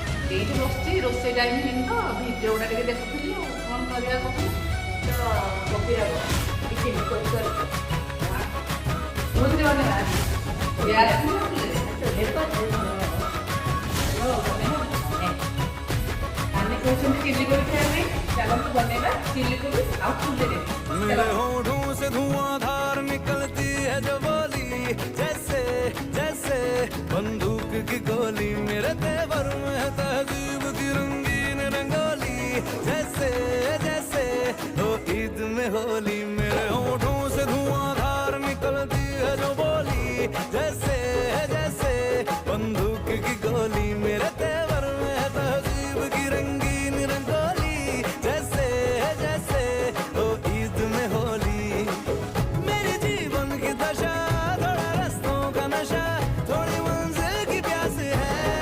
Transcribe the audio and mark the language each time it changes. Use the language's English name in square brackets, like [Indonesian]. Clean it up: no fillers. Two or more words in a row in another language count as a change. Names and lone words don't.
[Odia] ଏଇଠି ବସିଛି ରୋଷେଇ ଟାଇମ୍ ହେଇନି ତ ଭିଡ଼ିଓ ଗୁଡ଼ା ଟିକେ ଦେଖୁଥିଲି ଆଉ କ'ଣ କରିବା କହୁଥିଲି ତ କବିରାଗ ଟିଫିନ୍ କୋଉଥିରେ ବନେଇବା ଆମେ କହୁଛନ୍ତି ଚିଲି କୋବି ଖାଇବା ପାଇଁ ଚାଲନ୍ତୁ ବନେଇବା ଚିଲି କୋବି ଆଉ ଚୁଲିରେ [Hindi] मेरे होठों से धुआंधार निकलती है जो बोली जैसे जैसे बंदूक की गोली मेरे तेवर में है तहजीब की रंगीन रंगोली जैसे जैसे हो ईद में होली मेरे होठों से धुआंधार निकलती है जो बोली जैसे जैसे बंदूक की गोली मेरे तेवर में है तहजीब की रंगीन रंगोली जैसे जैसे हो ईद में होली मेरी जीवन की दशा थोड़ा रस्तों का नशा थोड़ी मंजिल की प्यास है